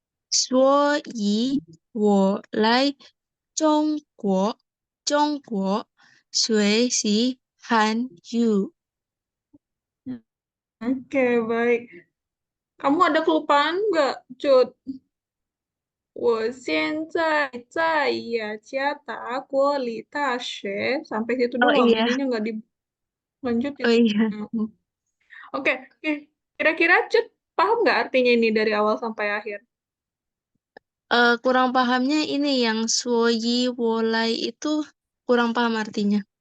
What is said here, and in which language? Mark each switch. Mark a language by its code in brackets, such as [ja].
[zh] 所以我来中国学习汉语。 [id] Oke, baik. Kamu ada kelupaan nggak, Cut? [zh] 我现在在雅加达国立大学 [id] sampai situ Oh doang, iya, ininya nggak dilanjutin. oh iya. Mhm. Oke, oke. Kira-kira Cut paham nggak artinya ini dari awal sampai akhir? Kurang pahamnya ini yang suoyi wolai itu kurang paham artinya.